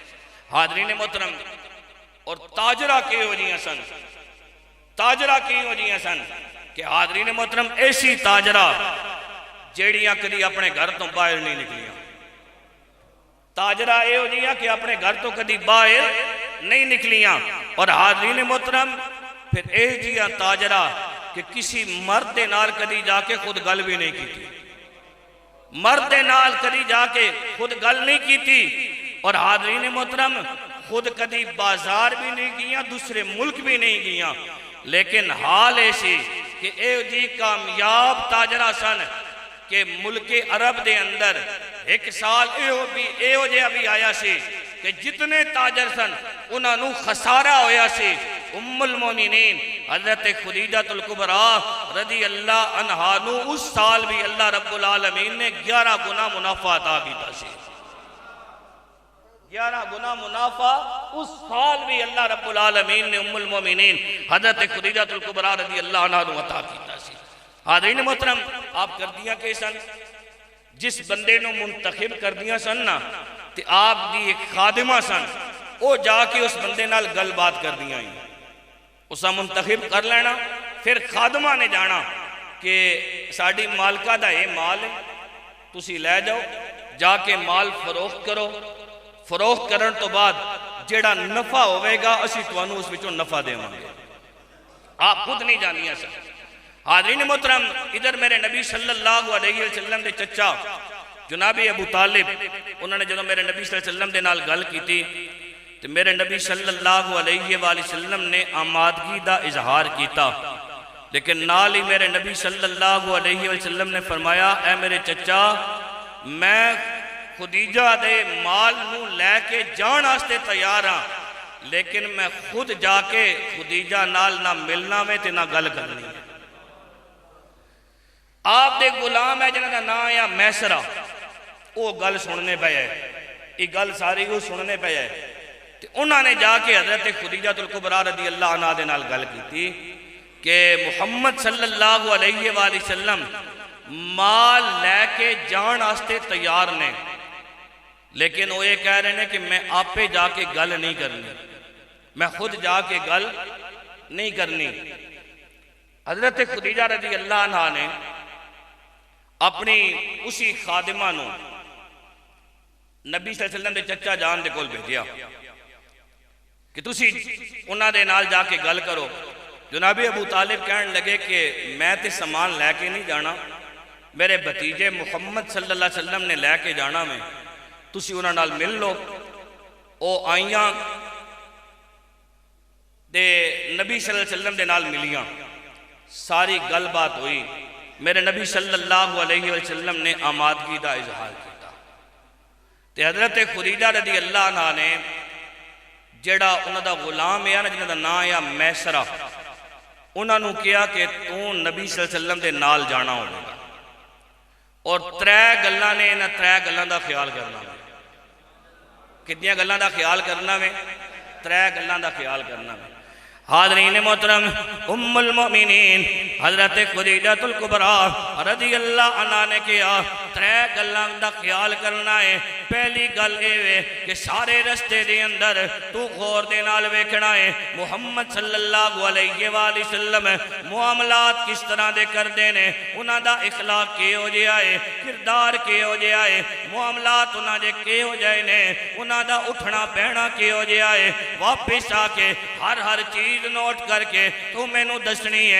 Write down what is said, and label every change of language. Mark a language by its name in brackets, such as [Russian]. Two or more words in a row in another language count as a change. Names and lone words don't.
[Punjabi] ਹਾਜ਼ਰੀਨ ਮੋਹਤਰਮ ਔਰ ਤਾਜਰਾ ਕੀ ਹੋ ਜਿਆਂ ਸਨ, ਤਾਜਰਾ ਕੀ ਹੋ ਜਿਆਂ ਸਨ ਕਿ ਹਾਜ਼ਰੀਨ ਮੋਹਤਰਮ ਐਸੀ ਤਾਜਰਾ ਜੇੜ੍ਹੀਆਂ ਕਦੀ ਅਪਣੇ ਘਰ ਤੋਂ ਬਾਹਰ ਨਹੀਂ ਨਿਕਲੀਆਂ, ਤਾਜਰਾ ਇਹ ਹੋ ਜਿਆਂ ਕਿ ਅਪਣੇ ਘਰ ਤੋਂ ਕਦੀ ਬਾਹਰ ਨਹੀਂ ਨਿਕਲੀਆਂ। ਔਰ ਹਾਜ਼ਰੀਨ ਮੋਹਤਰਮ ਫਿਰ ਏ ਜਿਆ ਤਾਜਰਾ ਕਿ ਕਿਸੇ ਮਰਦ ਦੇ ਨਾਲ ਕਦੀ ਜਾ ਕੇ ਖ਼ੁਦ ਗੱਲ ਵੀ ਨਹੀਂ ਕੀਤੀ, ਮਰਦ ਦੇ ਨਾਲ ਕਦੀ ਜਾ ਕੇ ਖ਼ੁਦ ਗੱਲ ਨਹੀਂ ਕੀਤੀ। ਔਰ ਹਾਜ਼ਰੀਨ ਮੋਹਤਰਮ ਖ਼ੁਦ ਕਦੀ ਬਾਜ਼ਾਰ ਵੀ ਨਹੀਂ ਗਈਆਂ, ਦੂਸਰੇ ਮੁਲਕ ਵੀ ਨਹੀਂ ਗਈਆਂ, ਲੇਕਿਨ ਹਾਲ ਐਸੀ ਕਿ ਏ ਜੀ ਕਾਮਯਾਬ ਤਾਜਰਾ ਸਨ ਕਿ ਮੁਲਕ ਅਰਬ ਦੇ ਅੰਦਰ ਇਕ ਸਾਲ ਇਹੋ ਜਿਹਾ ਵੀ ਆਇਆ ਸੀ ਕਿ ਜਿਤਨੇ ਤਾਜਰ ਸਨ ਉਨ੍ਹਾਂ ਨੇ ਖ਼ਸਾਰਾ ਹੋਇਆ ਸੀ। [Arabic] أم المؤمنين [Punjabi] हजरत खुदीजातुल कुबरा [Arabic] رضي الله عنها [Punjabi] ਨੂੰ ਉਸ ਸਾਲ ਵੀ [Arabic] الله رب العالمين [Punjabi] ਨੇ 11 ਗੁਣਾ ਮੁਨਾਫ਼ਾ ਅਤਾ ਕੀਤਾ ਸੀ, 11 ਗੁਣਾ ਮੁਨਾਫ਼ਾ ਉਸ ਸਾਲ ਵੀ [Arabic] الله رب العالمين [Punjabi] ਨੇ [Arabic] أم المؤمنين [Punjabi] हजरत खुदीजातुल कुबरा [Arabic] رضي الله عنها [Punjabi] ਨੂੰ ਅਤਾ ਕੀਤਾ ਸੀ। ਹਾਜ਼ਰੀਨ ਮੋਹਤਰਮ ਆਪ ਕਰ ਦਿਆ ਕੇ ਸਨ ਜਿਸ ਬੰਦੇ ਨੂੰ ਮੁੰਤਖ਼ਬ ਕਰ ਦਿਆ ਸਨ ਨਾ ਤੇ ਆਪ ਦੀ ਇਕ ਖ਼ਾਦਿਮਾ ਸਨ, ਉਹ ਜਾ ਕੇ ਉਸ ਬੰਦੇ ਨਾਲ ਗੱਲਬਾਤ ਕਰ ਦਿਆ, ਉਸਾ ਮੁੰਤਖ਼ਬ ਕਰ ਲੈਣਾ, ਫਿਰ ਖ਼ਾਦਮਾ ਨੇ ਜਾਣਾ ਕਿ ਸਾਡੀ ਮਾਲਕਾ ਦਾ ਇਹ ਮਾਲ ਹੈ, ਤੁਸੀਂ ਲੈ ਜਾਓ, ਜਾ ਕੇ ਮਾਲ ਫ਼ਰੋਖ਼ਤ ਕਰੋ, ਫ਼ਰੋਖ਼ਤ ਕਰਨ ਤੋਂ ਬਾਅਦ ਜੇੜ੍ਹਾ ਨਫ਼ਾ ਹੋਵੇਗਾ ਅਸੀਂ ਤੁਹਾਨੂੰ ਉਸ ਵਿੱਚੋਂ ਨਫ਼ਾ ਦੇਵਾਂਗੇ, ਆਪ ਖ਼ੁਦ ਨਹੀਂ ਜਾਣੀਆਂ ਸਰ। ਹਾਜ਼ਰੀਨ ਮੋਹਤਰਮ ਇਧਰ ਮੇਰੇ ਨਬੀ [Arabic] صلى الله عليه وسلم [Punjabi] ਦੇ ਚਾਚਾ ਜਨਾਬੇ ਅਬੂ ਤਾਲਿਬ ਉਨ੍ਹਾਂ ਨੇ ਜੋ ਮੇਰੇ ਨਬੀ [Arabic] صلى الله عليه وسلم [Punjabi] ਦੇ ਨਾਲ ਗੱਲ ਕੀਤੀ ਤਾਂ ਮੇਰੇ ਨਬੀ [Arabic] صلى الله عليه وسلم [Punjabi] ਨੇ ਆਮਾਦਗੀ ਦਾ ਇਜ਼ਹਾਰ ਕੀਤਾ, ਲੇਕਿਨ ਨਾਲ ਹੀ ਮੇਰੇ ਨਬੀ [Arabic] صلى الله عليه وسلم [Punjabi] ਨੇ ਫ਼ਰਮਾਇਆ ਐ ਮੇਰੇ ਚਾਚਾ ਮੈਂ ਖ਼ਦੀਜਾ ਦੇ ਮਾਲ ਨੂੰ ਲੈ ਕੇ ਜਾਣ ਵਾਸਤੇ ਤਿਆਰ ਹਾਂ, ਲੇਕਿਨ ਮੈਂ ਖ਼ੁਦ ਜਾ ਕੇ ਖ਼ਦੀਜਾ ਨਾਲ ਨਾ ਮਿਲਣਾ ਮੈਂ ਤੇ ਨਾ ਗੱਲ ਕਰਨੀ। ਆਪ ਦੇ ਗ਼ੁਲਾਮ ਹੈ ਜਿਨ੍ਹਾਂ ਦਾ ਨਾਮ ਹੈ ਮੈਸਰਾ, ਉਹ ਗੱਲ ਸੁਣਨੇ ਪੇ ਹੈ, ਇਹ ਗੱਲ ਸਾਰੀ ਉਹ ਸੁਣਨੇ ਪੇ ਹੈ। ਉਨ੍ਹਾਂ ਨੇ ਜਾ ਕੇ ਹਜ਼ਰਤ ਖ਼ਦੀਜਾਤੁਲ ਕੁਬਰਾ [Arabic] رضي الله عنها [Punjabi] ਦੇ ਨਾਲ ਗੱਲ ਕੀਤੀ ਕਿ ਮੁਹੰਮਦ [Arabic] صلى الله عليه وسلم [Punjabi] ਮਾਲ ਲੈ ਕੇ ਜਾਣ ਵਾਸਤੇ ਤਿਆਰ ਨੇ, ਲੇਕਿਨ ਉਹ ਇਹ ਕਹਿ ਰਹੇ ਹੈਂ ਕਿ ਮੈਂ ਆਪੇ ਜਾ ਕੇ ਗੱਲ ਨਹੀਂ ਕਰਨੀ, ਮੈਂ ਖ਼ੁਦ ਜਾ ਕੇ ਗੱਲ ਨਹੀਂ ਕਰਨੀ। ਹਜ਼ਰਤ ਖ਼ਦੀਜਾ [Arabic] رضي الله عنها [Punjabi] ਨੇ ਅਪਣੀ ਉਸੇ ਖ਼ਾਦਿਮਾ ਨੂੰ ਨਬੀ [Arabic] صلى الله عليه وسلم [Punjabi] ਦੇ ਚਾਚਾ ਜਾਨ ਦੇ ਕੋਲ ਭੇਜਿਆ ਕਿ ਤੁਸੀਂ ਉਨ੍ਹਾਂ ਦੇ ਨਾਲ ਜਾ ਕੇ ਗੱਲ ਕਰੋ। ਜਨਾਬੇ ਅਬੂ ਤਾਲਿਬ ਕਹਿਣ ਲੱਗੇ ਕਿ ਮੈਂ ਤਾਂ ਸਮਾਨ ਲੈ ਕੇ ਨਹੀਂ ਜਾਣਾ, ਮੇਰੇ ਭਤੀਜੇ ਮੁਹੰਮਦ [Arabic] صلى الله عليه وسلم [Punjabi] ਨੇ ਲੈ ਕੇ ਜਾਣਾ, ਮੈਂ ਤੁਸੀਂ ਉਨ੍ਹਾਂ ਨਾਲ ਮਿਲ ਲਓ। ਉਹ ਆਈਆਂ ਤੇ ਨਬੀ [Arabic] صلى الله عليه وسلم [Punjabi] ਦੇ ਨਾਲ ਮਿਲੀਆਂ, ਸਾਰੀ ਗੱਲਬਾਤ ਹੋਈ, ਮੇਰੇ ਨਬੀ [Arabic] صلى الله عليه وسلم [Punjabi] ਨੇ ਆਮਾਦਗੀ ਦਾ ਇਜ਼ਹਾਰ ਕੀਤਾ। ਹਜ਼ਰਤ ਖ਼ਦੀਜਾ [Arabic] رضي الله عنها [Punjabi] ਨੇ ਜਿਹੜਾ ਉਹਨਾਂ ਦਾ ਗੁਲਾਮ ਹੈ ਨਾ, ਜਿਨ੍ਹਾਂ ਦਾ ਨਾਂ ਆ ਮੈਸਰਾ, ਉਹਨਾਂ ਨੂੰ ਕਿਹਾ ਕਿ ਤੂੰ ਨਬੀ [Arabic] صلى الله عليه وسلم [Punjabi] ਦੇ ਨਾਲ ਜਾਣਾ ਹੋਵੇਗਾ ਔਰ ਤ੍ਰੈ ਗੱਲਾਂ ਨੇ, ਇਨ੍ਹਾਂ ਤ੍ਰੈ ਗੱਲਾਂ ਦਾ ਖ਼ਿਆਲ ਕਰਨਾ ਵੇ। ਕਿਤਨੀਆਂ ਗੱਲਾਂ ਦਾ ਖ਼ਿਆਲ ਕਰਨਾ ਵੇ? ਤ੍ਰੈ ਗੱਲਾਂ ਦਾ ਖ਼ਿਆਲ ਕਰਨਾ ਵੇ। ਹਾਜ਼ਰੀਨ ਮੋਹਤਰਮ, [Arabic] أم المؤمنين [Punjabi] हज़रत खुदीजतुल कुबरा [Arabic] رضي الله عنها [Punjabi] ਨੇ ਕੀ ਤ੍ਰੈ ਗੱਲਾਂ ਦਾ ਖ਼ਿਆਲ ਕਰਨਾ ਹੈ। ਪਹਿਲੀ ਗੱਲ ਇਹ ਕਿ ਸਾਰੇ ਰਸਤੇ ਦੇ ਅੰਦਰ ਤੂੰ ਗ਼ੌਰ ਦੇ ਨਾਲ ਵੇਖਣਾ ਹੈ ਮੁਹੰਮਦ [Arabic] صلى الله عليه وسلم [Punjabi] ਮੁਆਮਲਾਤ ਕਿਸ ਤਰ੍ਹਾਂ ਦੇ ਕਰਦੇ ਨੇ, ਉਨ੍ਹਾਂ ਦਾ ਇਖ਼ਲਾਕ ਕਿਹੋ ਜਿਹਾ ਹੈ, ਕਿਰਦਾਰ ਕਿਹੋ ਜਿਹਾ ਹੈ, ਮੁਆਮਲਾਤ ਉਨ੍ਹਾਂ ਦੇ ਕਿਹੋ ਜਿਹੇ ਨੇ, ਉਨ੍ਹਾਂ ਦਾ ਉੱਠਣਾ ਬਹਿਣਾ ਕਿਹੋ ਜਿਹਾ ਹੈ। ਵਾਪਸ ਆ ਕੇ ਹਰ ਚੀਜ਼ ਨੋਟ ਕਰ ਕੇ ਤੂੰ ਮੈਨੂੰ ਦੱਸਣੀ ਹੈ।